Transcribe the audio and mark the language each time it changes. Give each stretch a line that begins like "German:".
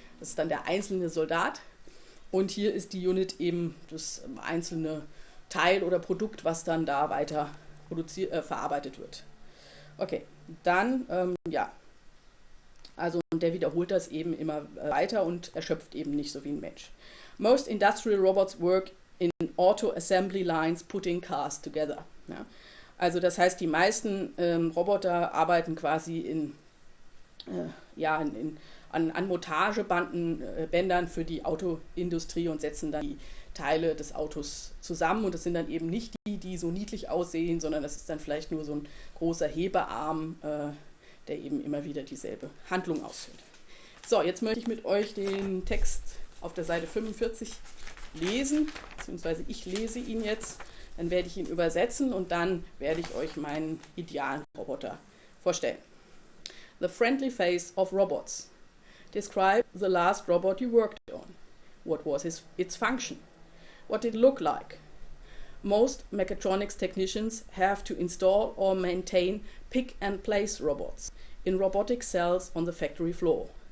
German: Das ist dann der einzelne Soldat. Und hier ist die Unit eben das einzelne Teil oder Produkt, was dann da weiter verarbeitet wird. Okay, dann, ja. Also und der wiederholt das eben immer weiter und erschöpft eben nicht so wie ein Mensch.
English: Most industrial robots work in auto-assembly lines putting cars together.
German: Ja. Also das heißt, die meisten Roboter arbeiten quasi an Montagebändern für die Autoindustrie und setzen dann die Teile des Autos zusammen. Und das sind dann eben nicht die so niedlich aussehen, sondern das ist dann vielleicht nur so ein großer Hebearm, der eben immer wieder dieselbe Handlung ausführt. So, jetzt möchte ich mit euch den Text auf der Seite 45 lesen, beziehungsweise ich lese ihn jetzt, dann werde ich ihn übersetzen und dann werde ich euch meinen idealen Roboter vorstellen.
English: The friendly face of robots. Describe the last robot you worked on. What was its function? What did it look like? Most mechatronics technicians have to install or maintain pick-and-place robots in robotic cells on the factory floor.